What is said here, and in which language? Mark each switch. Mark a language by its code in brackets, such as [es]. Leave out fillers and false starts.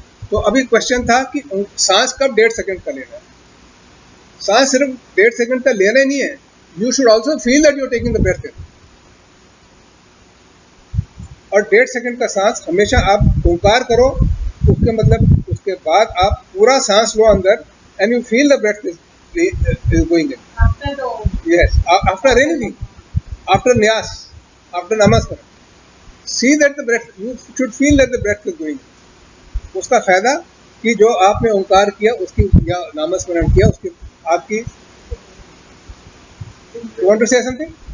[hi] तो अभी क्वेश्चन था कि सांस कब 1.5 सेकंड का लेना है। सांस सिर्फ 1.5 सेकंड का लेना नहीं है, [en] You should also feel that you are taking the breath in. [hi] और 1.5 सेकंड का सांस हमेशा आप ओंकार करो, उसके मतलब उसके बाद आप पूरा सांस लो अंदर, [en] and you feel the breath is going in. After the Yes, after anything, after nyas, after namaskar, see that the breath, you should feel that the breath is going in. [hi] उसका फायदा कि जो आपने ओंकार किया, उसकी या नामस्मरण किया, उसकी आपकी, [en] you want to say something?